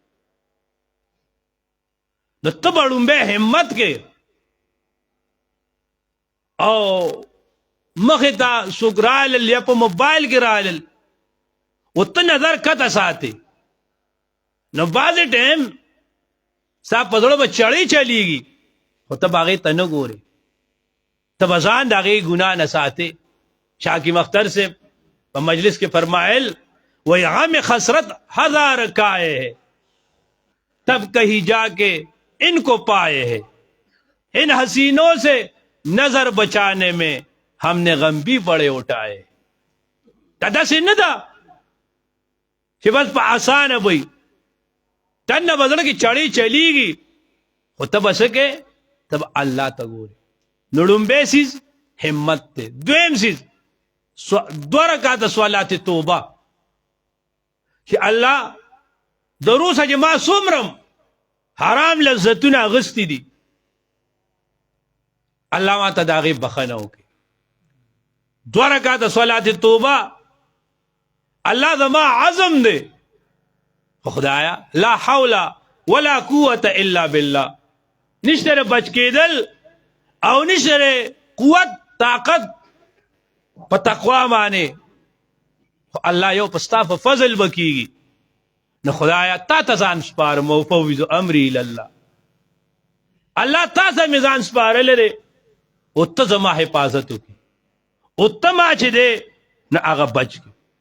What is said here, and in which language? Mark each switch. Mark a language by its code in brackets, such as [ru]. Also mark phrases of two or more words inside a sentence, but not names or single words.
[ps] نو ته به لومبی همت کې او مخې ته څوک رالل یا په موبایل کې رالل او ته نظر کته ساتې، نو بعضې ټایم ستا په زړه به چړې چلیږي خو ته به هغې ته نه ګورې، ته به ځان د هغې ګناه نه ساتې. [ur] شاه حکیم اختر سے [ps] په مجلس کې فرمایل [ur] وہی غم خسرت ہزار کائے ہے تب کہیں جا کے ان کو پائے ہے، ان حسینوں سے نظر بچانے میں ہم نے غم بھی بڑے اٹھائے. [ps] دا سے نه ده چې بس په اسانه وي تنه بدل کې چړې چلیږي خو ته به څه کې ته به الله ته ګورې. نو لومبی څیز همت دی. دویم څیز 2 رکعاته صلات توبه چې الله د روسه چې ما څومره حرام لذتونه اغستی دي الله ما ته د هغې بخښنه وکړي. 2 رکعاته صلات توبه الله زما عزم دی خدایا [ar] لا حول ولا قوة الا بالله، [ps] نشته بچ کېدل او نشته قوت طاقت په تقوا باندې، الله یو پستا په فضل وکیږي. نو خدایا تا ته ځان سپارم او [ar] فوض امري الله، [ps] الله تا ته مې ځان سپارلی دی او ته زما حفاظت وکړي او ته ما چې دی نه هغه بچ کړي.